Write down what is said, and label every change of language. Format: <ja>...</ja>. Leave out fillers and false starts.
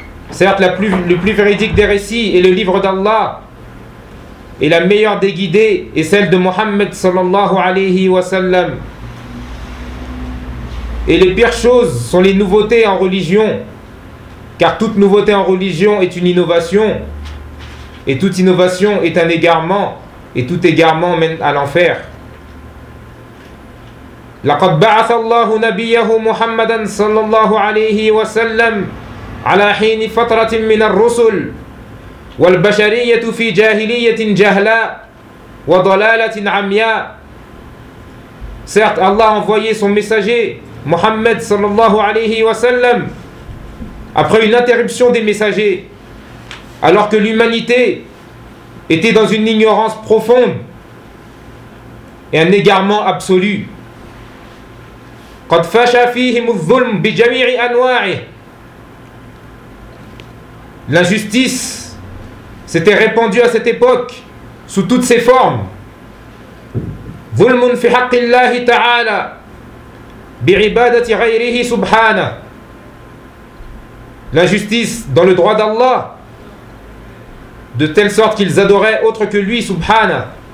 <fr>Certes, le plus véridique des récits est le livre d'Allah, et la meilleure des guidées est celle de Mohammed</fr> <ar>sallallahu alayhi wa sallam.</ar> <fr>Et les pires choses sont les nouveautés en religion, car toute nouveauté en religion est une innovation, et toute innovation est un égarement. Et tout égarement mène à l'enfer.</fr> <ar>لقد بعث الله نبيه محمدا صلى الله عليه وسلم على حين فترة من الرسل والبشرية في جاهلية جهلاء وضلالة عمياء.</ar> <fr>Certes, Allah a envoyé son messager Mohammed</fr> <ar>صلى الله عليه وسلم</ar> <fr>après une interruption des messagers, alors que l'humanité était dans une ignorance profonde et un égarement absolu.</fr> <ar>قد فشى فيهم الظلم بجميع انواعه</ar> <fr>L'injustice s'était répandue à cette époque sous toutes ses formes.</fr> <ar>Zulmun fi haqqillahi ta'ala bi'ibadati ghayrihi subhana.</ar> <fr>L'injustice dans le droit d'Allah, de telle sorte qu'ils adoraient autre que lui, subhana.</fr>